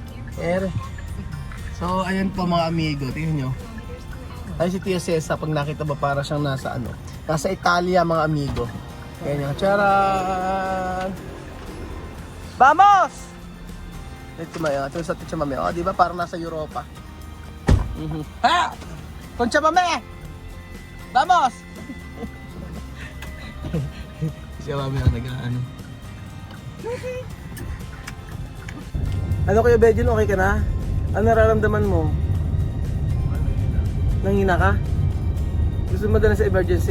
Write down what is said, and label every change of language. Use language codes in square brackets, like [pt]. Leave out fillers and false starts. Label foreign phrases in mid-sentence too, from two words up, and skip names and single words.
[tl] So, ayan po mga amigo. Tingnan nyo. Ayun si Tia Cesa. Pag nakita ba para siyang nasa ano? Nasa Italia mga amigo. Ayan yung charan! Vamos! Ito sa Tia Mame. Oh, di ba parang nasa Europa? Ha! Concha Mame! Vamos! Siya Mame ang nag-ano. Ano kayo, Bejun? Okay ka na? Ano nararamdaman mo? Nanghina ka? Gusto mo dala sa emergency?